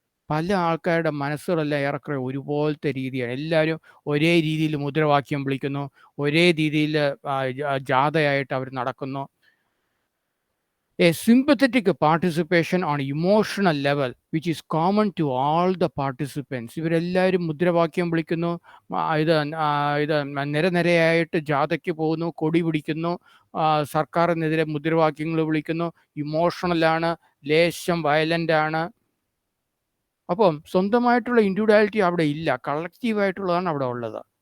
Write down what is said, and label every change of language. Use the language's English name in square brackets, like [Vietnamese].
[Malayalam] പല ആൾക്കാരുടെ മനസ്സുകളെല്ലാം ഏറെക്കുറെ ഒരുപോലത്തെ രീതിയാണ്. എല്ലാവരും ഒരേ രീതിയിൽ മുദ്രാവാക്യം വിളിക്കുന്നു, ഒരേ രീതിയിൽ ജാഥയായിട്ട് അവർ നടക്കുന്നു. [English] A sympathetic participation on emotional level which is common to all the participants. [Malayalam] ഇവരെല്ലാവരും മുദ്രാവാക്യം വിളിക്കുന്നു, ഇത് നിരനിരയായിട്ട് ജാഥയ്ക്ക് പോകുന്നു, കൊടി പിടിക്കുന്നു, സർക്കാരിനെതിരെ മുദ്രാവാക്യങ്ങൾ വിളിക്കുന്നു, ഇമോഷണലാണ്, ലേശം വയലൻ്റ് ആണ്. അപ്പം സ്വന്തമായിട്ടുള്ള ഇൻഡിവിജ്വാലിറ്റി അവിടെ ഇല്ല, കളക്റ്റീവായിട്ടുള്ളതാണ് അവിടെ ഉള്ളത്.